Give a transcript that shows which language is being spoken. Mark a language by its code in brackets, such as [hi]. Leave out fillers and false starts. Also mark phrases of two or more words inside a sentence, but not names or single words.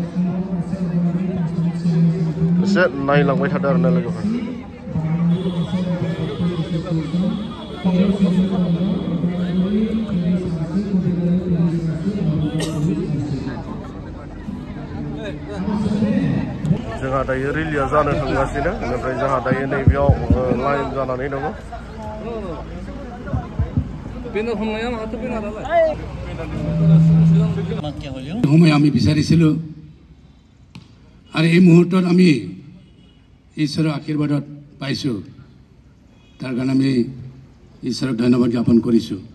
[brx] एसे नायलांबाय थादों आरोना लोगोफोर जोंहा दायो रिलिया जानो थांगासिनो बेनिफ्राय जोंहा दायो नैबेयाव लाइन जानानै दङ [as] সময় আমি বিচাৰিছিলো আৰু এই মুহূৰ্তত আমি ঈশ্বৰৰ আশীৰ্বাদত পাইছো তাৰ কাৰণে আমি ঈশ্বৰক ধন্যবাদ জ্ঞাপন কৰিছো